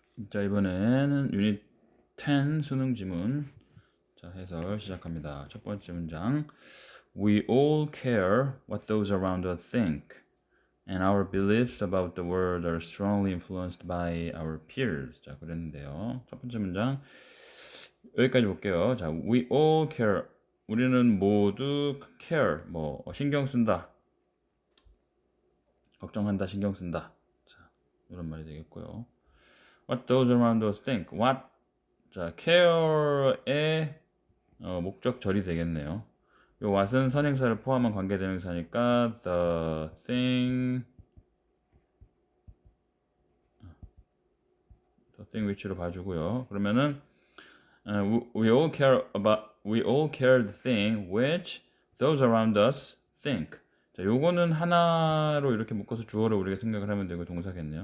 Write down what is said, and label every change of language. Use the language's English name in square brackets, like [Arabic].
[Korean] 자, 이번에는 유닛 10 수능 지문. 자, 해설 시작합니다. 첫 번째 문장. [English] We all care what those around us think, and our beliefs about the world are strongly influenced by our peers. [Korean] 자, 그랬는데요. 첫 번째 문장 여기까지 볼게요. [English] 자, we all care. [Korean] 우리는 모두 care, 신경 쓴다, 걱정한다, 신경 쓴다. 자, 이런 말이 되겠고요. [English] What those around us think. [Korean] What, 자, care의 목적절이 되겠네요. 요 what은 선행사를 포함한 관계대명사니까 [English] the thing which [Korean] 로 봐주고요. [English] 그러면은 we all care the thing which those around us think. [Korean] 자, 요거는 하나로 이렇게 묶어서 주어를 우리가 생각을 하면 되고 동사겠네요.